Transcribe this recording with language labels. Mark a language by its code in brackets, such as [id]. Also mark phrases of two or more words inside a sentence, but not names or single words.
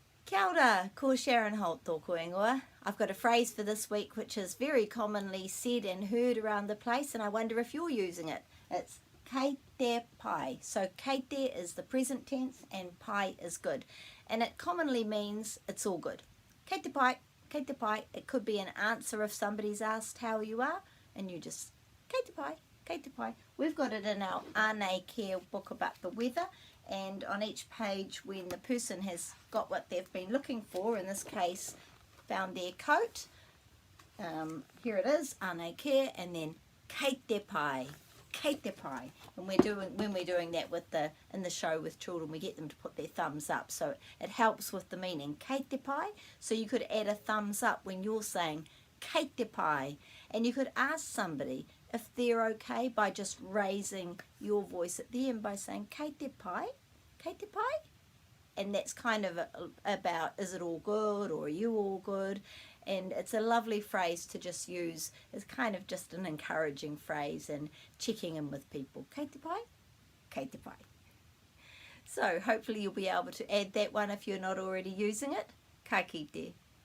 [mi] Kia ora, ko Sharon Holt tōku ingoa. [en] I've got a phrase for this week which is very commonly said and heard around the place, and I wonder if you're using it. It's [mi] kei te pai. [en] So [mi] kei te [en] is the present tense and pai is good. And it commonly means it's all good. [mi] Kei te pai, kei te pai. [en] It could be an answer if somebody's asked how you are, and you just [mi] kei te pai, kei te pai. [en] We've got it in our Ānei Care book about the weather, and on each page when the person has got what they've been looking for, in this case found their coat, here it is, Ānei Care, and then [mi] kei te pai, kei te pai. [en] And when we're doing that with in the show with children, we get them to put their thumbs up, so it helps with the meaning, [mi] kei te pai. [en] So you could add a thumbs up when you're saying [mi] kei te pai, [en] and you could ask somebody if they're okay by just raising your voice at the end by saying [mi] kei te pai, kei te pai. [en] And that's kind of about, is it all good, or are you all good? And it's a lovely phrase to just use. It's kind of just an encouraging phrase and checking in with people. [mi] Kei te pai, kei te pai. [en] So hopefully you'll be able to add that one if you're not already using it. [mi] Ka kite.